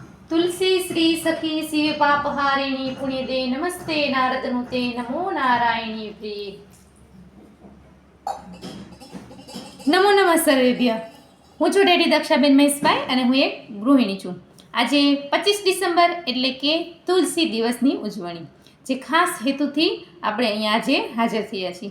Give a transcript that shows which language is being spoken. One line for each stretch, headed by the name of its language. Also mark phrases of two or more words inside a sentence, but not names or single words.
Sanskrit: तुलसी श्री सखी शिव पापहारिणी पुण्यदे नमस्ते नारदनुते नमो नारायणी प्रिय નમો નમઃ સર્વેભ્ય।
Gujarati: હું છું ડેડી દક્ષાબેન મહેશભાઈ અને હું એક ગૃહિણી છું। આજે 25 ડિસેમ્બર એટલે કે તુલસી દિવસની ઉજવણી, જે ખાસ હેતુથી આપણે અહીંયા આજે હાજર થયા છીએ।